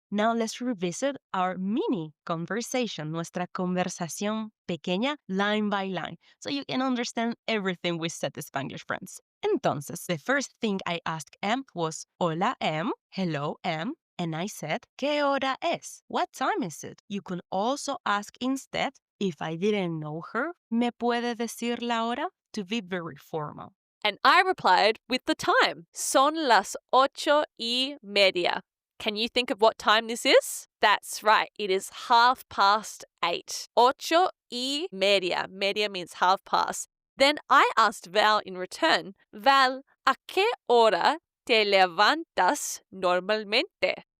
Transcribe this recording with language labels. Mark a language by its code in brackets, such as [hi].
[en] Now let's revisit our mini conversation, [es] nuestra conversación pequeña, [en] line by line, so you can understand everything we said, Spanglish friends. [es] Entonces, [en] the first thing I asked Em was, [es] hola Em, [en] hello Em, and I said, [es] ¿Qué hora es? [en] What time is it? You can also ask instead, if I didn't know her, [es] ¿me puede decir la hora? [en] To be very formal. And I replied with the time. [es] Son las 8:30. [en] Can you think of what time this is? That's right. It is 8:30. 8:30. Media means half past. Then I asked Val in return, Val, [es] ¿a qué hora te levantas normalmente?